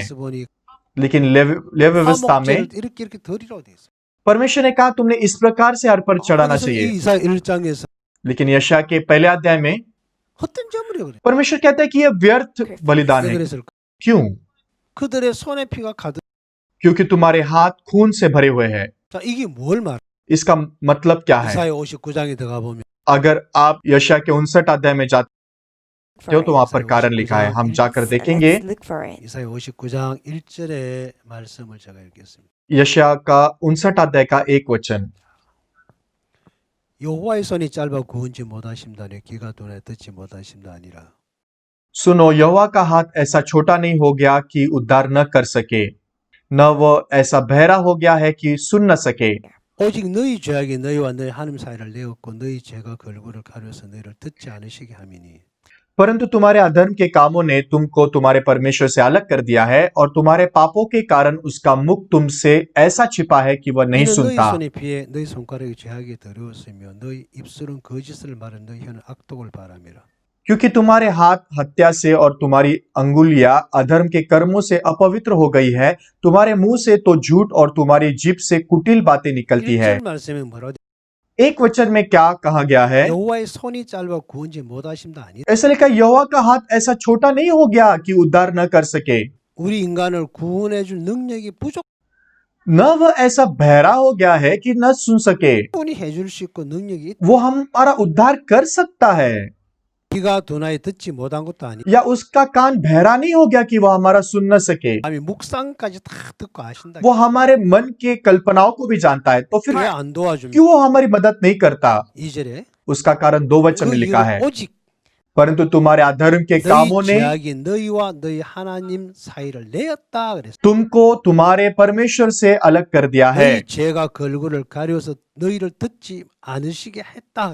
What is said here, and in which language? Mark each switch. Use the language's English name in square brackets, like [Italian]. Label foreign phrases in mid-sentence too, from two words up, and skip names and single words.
[Korean] 레위기서 보니 [Hindi] लेकिन लेवी व्यवस्था में [Korean] 화목제를 이렇게 드리라고 돼 있어요. [Hindi] परमेश्वर ने कहा तुमने इस प्रकार से अर्पण चढ़ाना [Korean] 그래서 [Hindi] चाहिए। [Korean] 이 이사 1장에서 [Hindi] लेकिन यशायाह के पहले अध्याय में [Korean] 헛된 제물이라고 그래. [Hindi] परमेश्वर कहता है कि यह व्यर्थ बलिदान [Korean] 왜 [Hindi] है। [Korean] 그랬을까? [Hindi] क्यों? [Korean] 그들의 손에 피가 가득. [Hindi] क्योंकि तुम्हारे हाथ खून से भरे हुए हैं। [Korean] 자, 이게 뭘 말? [Hindi] इसका मतलब क्या है? [Korean] 이사야 59장에 들어가 보면 [Hindi] अगर आप यशायाह के 59 अध्याय में जाते हो तो वहां पर कारण लिखा है, हम जाकर देखेंगे। [Korean] 이사야 59장 1절의 말씀을 제가 읽겠습니다. [Hindi] यशायाह का 59 अध्याय का 1 वचन। [Korean] 여호와의 손이 짧아 구원치 못하심다니 귀가 둔해 듣지 못하심다 아니라 [Hindi] सुनो, यहोवा का हाथ ऐसा छोटा नहीं हो गया कि उद्धार न कर सके, न वह ऐसा बहरा हो गया है कि सुन न सके। [Korean] 오직 너희 죄악이 너희와 너희 하나님 사이를 내었고 너희 죄가 걸그를 가려서 너희를 듣지 않으시게 함이니 [Hindi] परंतु तुम्हारे अधर्म के कामों ने तुमको तुम्हारे परमेश्वर से अलग कर दिया है और तुम्हारे पापों के कारण उसका मुख तुमसे ऐसा छिपा है कि वह नहीं [Korean] 이는 너희 [Hindi] सुनता। [Korean] 손에 비해 너희 손가락이 죄악이 더러웠으며 너희 입술은 거짓을 말은 너희 혀는 악독을 바람이라 [Hindi] क्योंकि तुम्हारे हाथ हत्या से और तुम्हारी अंगुलियां अधर्म के कर्मों से अपवित्र हो गई है, तुम्हारे मुंह से तो झूठ और तुम्हारी जीभ से कुटिल बातें निकलती है। [Korean] 1절 말씀에 뭐라고 [Hindi] एक वचन में क्या कहा गया है? [Korean] 여호와의 손이 짧아 구원지 못하심다 아니라 [Hindi] ऐसा लिखा, यहोवा का हाथ ऐसा छोटा नहीं हो गया कि उद्धार न कर सके, [Korean] 우리 인간을 구원해 줄 능력이 부족 [Hindi] न वह ऐसा बहरा हो गया है कि न सुन सके। [Korean] 충분히 해줄 수 있고 능력이 [Hindi] वो हमारा उद्धार कर सकता है, [Korean] 귀가 둔하여 듣지 못한 것도 아니고 [Hindi] या उसका कान बहरा नहीं हो गया कि वह हमारा सुन न सके। [Korean] 아니 묵상까지 다 듣고 아신다. [Hindi] वो हमारे मन के कल्पनाओं को भी जानता है, तो फिर [Korean] 왜 안 도와줍니까? [Hindi] क्यों वो हमारी मदद नहीं करता? [Korean] 2절에 [Hindi] उसका कारण 2 वचन में [Korean] 그 [Hindi] लिखा [Korean] 이유는 [Hindi] है, [Korean] 오직 [Hindi] परंतु तुम्हारे अधर्म के कामों [Korean] 너희 [Hindi] ने [Korean] 죄악이 너희와 너희 하나님 사이를 내었다 그랬어. [Hindi] तुमको तुम्हारे परमेश्वर से अलग कर दिया है [Korean] 너희 죄가 걸그를 가려서 너희를 듣지 않으시게 했다.